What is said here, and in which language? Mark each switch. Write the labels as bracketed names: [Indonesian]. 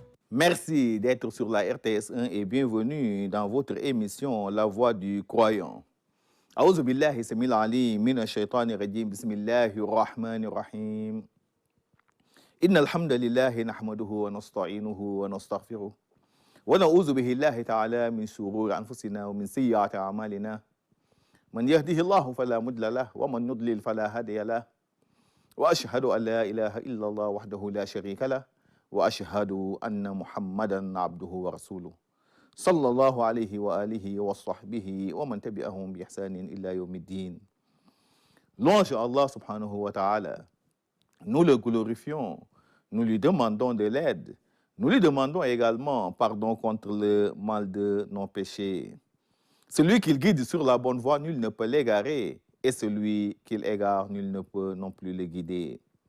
[French] Merci d'être sur la RTS 1 et bienvenue dans votre émission La Voix du Croyant. [Arabic] أعوذ بالله السميع العليم من الشيطان الرجيم بسم الله الرحمن الرحيم إن الحمد لله نحمده ونستعينه ونستغفره ونعوذ به الله تعالى من شرور أنفسنا ومن سيئات أعمالنا من يهده الله فلا مضل له ومن يضلل فلا هادي له وأشهد أن لا إله إلا الله وحده لا شريك له وأشهد أن محمدا عبده ورسوله صلى الله عليه وآله وصحبه ومن تبعهم بإحسان إلى يوم الدين. [French] Louange à Allah subhanahu wa ta'ala. Nous le glorifions, nous lui demandons de l'aide, nous lui demandons également pardon contre le mal de nos péchés. Celui qu'il guide sur la bonne voie, nul ne peut l'égarer, et celui qu'il égare, nul ne peut non plus le guider.